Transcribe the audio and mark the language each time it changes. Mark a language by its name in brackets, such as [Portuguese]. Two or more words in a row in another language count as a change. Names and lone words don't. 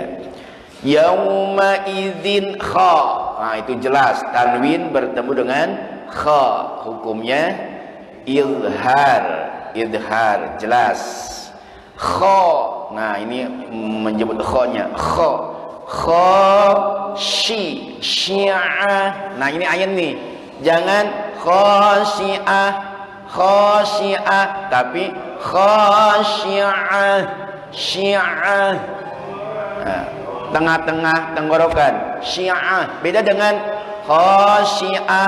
[Arabic] يومئذ خا. [Indonesian] Nah, itu jelas tanwin bertemu dengan kha. Hukumnya izhar. Izhar jelas. Kha. Nah, ini menyebut kha-nya. Kha. syi'ah. Nah ini ayin nih, jangan khasyi'ah, tapi khasyi'ah, syi'ah. Nah, tengah-tengah tenggorokan, syi'ah beda dengan khasyi'ah.